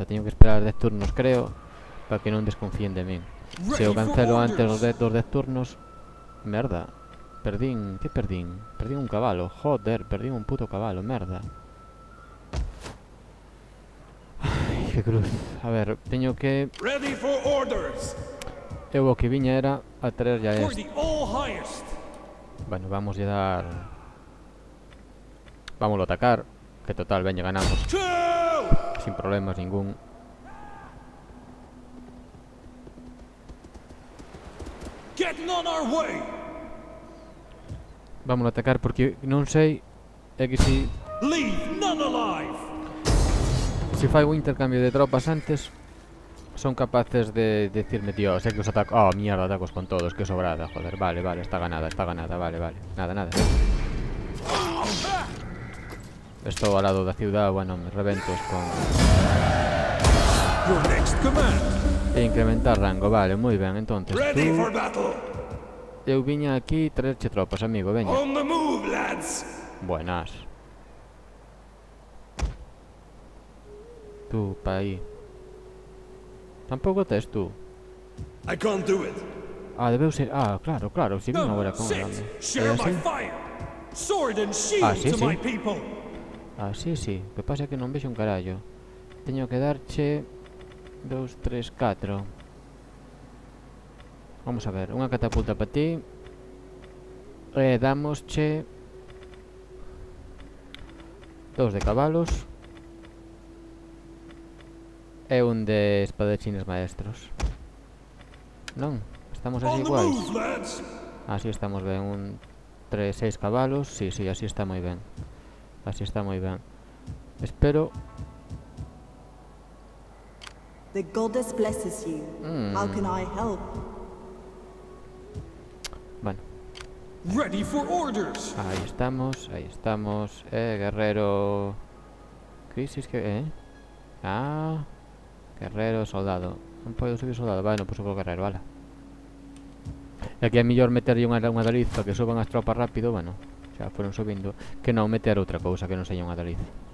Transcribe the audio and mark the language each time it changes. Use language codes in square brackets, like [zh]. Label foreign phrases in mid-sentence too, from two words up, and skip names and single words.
[gl] Teño que esperar 10 turnos, creo, para que non desconfíen de min. Se o cancelo antes dos 10 turnos, merda. Perdín, que perdín? Perdín un cabalo, joder, perdín un puto cabalo, merda. Ai, que cruz. A ver, teño que... [en] Ready for orders. [gl] Eu o que viña era a traer ya [en] For [gl] este. [en] the all highest. [es] Bueno, vamos a dar... Vámonos a atacar. [gl] Que total, veña, ganamos. Sin problemas ningún. [en] Getting on our way. [gl] Vamos a atacar porque non sei. É que [en] Leave none alive. [gl] si fai un intercambio de tropas antes, son capaces de decirme, tío, sé que os ataco. Oh, mierda, atacos con todos, que sobrada, joder. Vale, está ganada, vale. Nada. [es] Esto al lado da ciudad, bueno, me reventos con... [en] Your next command. [gl] E incrementar rango, vale, moi ben, entonces [en] Ready for battle. [gl] eu viña aquí traerche tropas, amigo, veña. [en] On the move, lads. [es] Buenas. Tú, [gl] pa aí. Tampouco tes tú. [en] I can't do it. [gl] Debeu ser... claro, si vin agora con [en] Sit. [gl] ela. [en] Share my fire. Sword and shield [gl] sí, [en] to [gl] sí. [en] my people. [gl] Sí. O que pasa é que non vexo un carallo. Teño que darche 2, 3, 4. Vamos a ver, unha catapulta para ti. E damosche 2 de cabalos e un de espadachines maestros. Non? Estamos así [en] On the [gl] iguais. [en] move, lads. [gl] Así estamos ben, un 3, 6 cabalos. Sí, así está moi ben. Así está moi ben. Espero... [en] The goddess blesses you. How can I help? [gl] Bueno, [en] Ready for orders. [es] ahí estamos. Guerrero... Crisis que... Guerrero, soldado. [gl] Non podo subir soldado, vale, non podo subir guerrero, vale. E aquí é mellor meterlle unha daliz para que suban as tropas rápido, bueno, xa foron subindo, que non meter outra cousa que non seña unha daliz.